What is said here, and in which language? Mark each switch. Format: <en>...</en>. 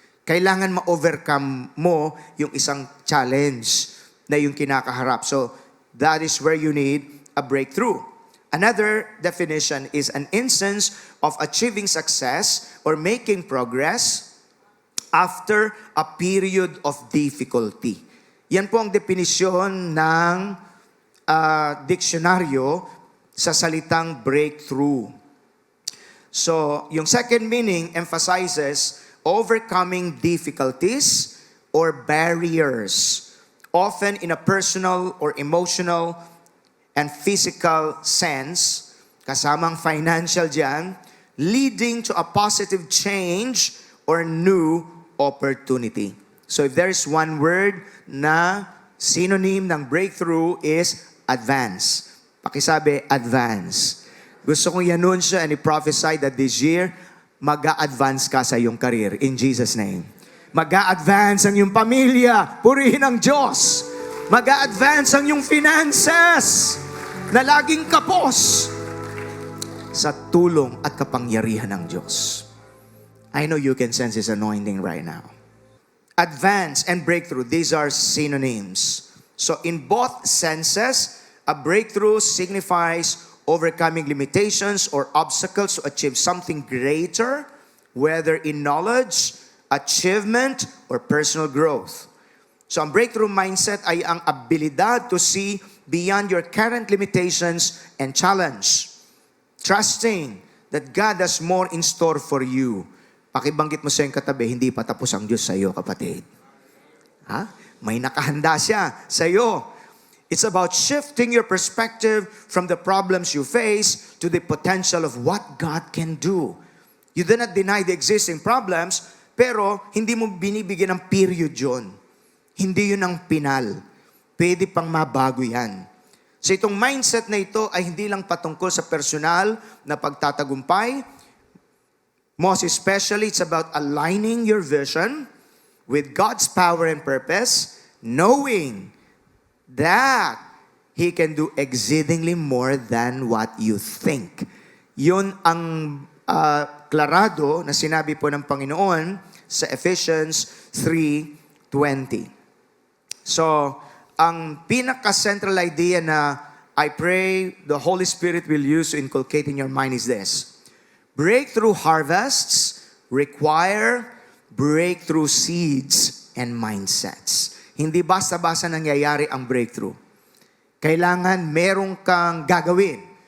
<tl>Kailangan ma-overcome mo yung isang challenge na yung kinakaharap.</tl> <en>So, that is where you need a breakthrough. Another definition is an instance of achieving success or making progress after a period of difficulty.</en> <tl>Yan po ang definisyon ng diksyonaryo sa salitang breakthrough.</tl> <en>So, yung second meaning emphasizes overcoming difficulties or barriers, often in a personal or emotional and physical sense,</en> <tl>kasamang financial dyan,</tl> <en>leading to a positive change or new opportunity. So if there's one word na synonym ng breakthrough is advance.</en> <tl>Pakisabi, advance. Gusto kong i-anunsyo and i-prophesy</tl> <en>that this year,</en> <tl>mag-a-advance ka sa iyong career in Jesus' name. Mag-a-advance ang iyong pamilya. Purihin ang Diyos. Mag-a-advance ang iyong finances na laging kapos sa tulong at kapangyarihan ng Diyos.</tl> <en>I know you can sense His anointing right now. Advance and breakthrough, these are synonyms. So in both senses, a breakthrough signifies overcoming limitations or obstacles to achieve something greater, whether in knowledge, achievement, or personal growth. So</en> <tl>ang breakthrough mindset ay ang abilidad</tl> <en>to see beyond your current limitations and challenge. Trusting that God has more in store for you.</en> <tl>Pakibanggit mo sa iyong katabi, hindi pa tapos ang Diyos sa iyo, kapatid. Ha? May nakahanda siya sa iyo.</tl> <en>It's about shifting your perspective from the problems you face to the potential of what God can do. You do not deny the existing problems,</en> <tl>pero hindi mo binibigyan ng period yun. Hindi yun ang pinal. Pwede pang mabago yan. So itong mindset na ito ay hindi lang patungkol sa personal na pagtatagumpay.</tl> <en>Most especially, it's about aligning your vision with God's power and purpose, knowing that He can do exceedingly more than what you think.</en> <tl>Yun ang klarado na sinabi po ng Panginoon sa Ephesians 3:20.</tl> <en>So,</en> <tl>ang pinaka-central idea na</tl> <en>I pray the Holy Spirit will use to inculcate in your mind is this. Breakthrough harvests require breakthrough seeds and mindsets.</en> <tl>Hindi basta-basta nangyayari ang breakthrough. Kailangan merong kang gagawin.</tl>